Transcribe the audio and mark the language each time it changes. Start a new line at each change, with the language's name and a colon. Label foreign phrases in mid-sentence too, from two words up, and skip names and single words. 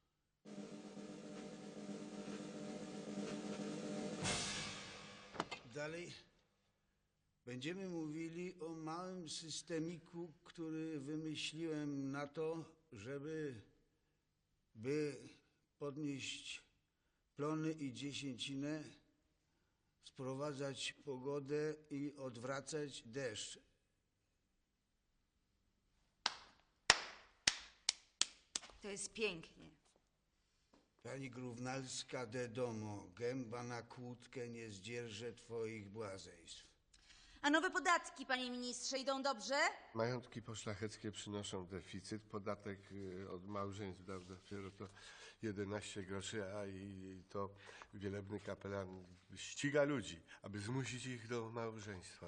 Polish: Dalej będziemy mówili o małym systemiku, który wymyśliłem na to, żeby podnieść plony i dziesięcinę, sprowadzać pogodę i odwracać deszcz. To jest pięknie. Pani Gównalska
Latin: de domo,
Polish: gęba na kłódkę nie zdzierże twoich błazeństw. A nowe podatki, panie ministrze, idą dobrze? Majątki poszlacheckie przynoszą deficyt. Podatek od małżeństw dał dopiero to 11 groszy, a i to wielebny kapelan ściga ludzi, aby zmusić ich do małżeństwa.